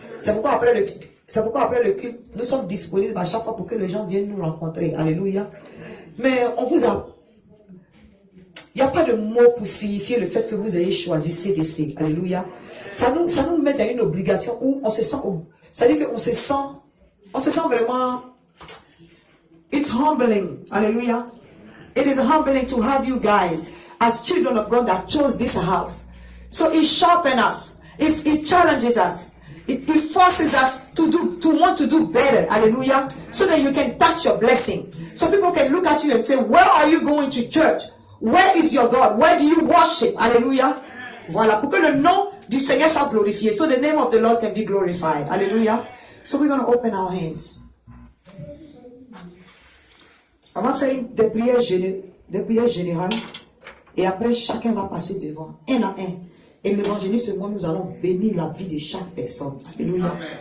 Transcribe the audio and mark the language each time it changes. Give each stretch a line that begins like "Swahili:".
French: C'est pourquoi après le culte, nous sommes disponibles à chaque fois pour que les gens viennent nous rencontrer. Alléluia. Mais on vous a... Il n'y a pas de mot pour signifier le fait que vous ayez choisi CDC. Alléluia. Ça nous met dans une obligation où on se sent... C'est-à-dire qu'on se sent vraiment...
English: It's humbling. Hallelujah. It is humbling to have you guys as children of God that chose this house. So it sharpens us. It challenges us. It forces us to want to do better. Hallelujah. So that you can touch your blessing. So people can look at you and say, where are you going to church? Where is your God? Where do you worship? Hallelujah. Voilà.
French: Pour que le nom du Seigneur soit glorifié.
English: So the name of the Lord can be glorified. Hallelujah. So we're going to open our hands.
French: On va faire des prières générales. Et après, chacun va passer devant, un à un. Et l'évangéliste, moi, nous allons bénir la vie de chaque personne. Alléluia.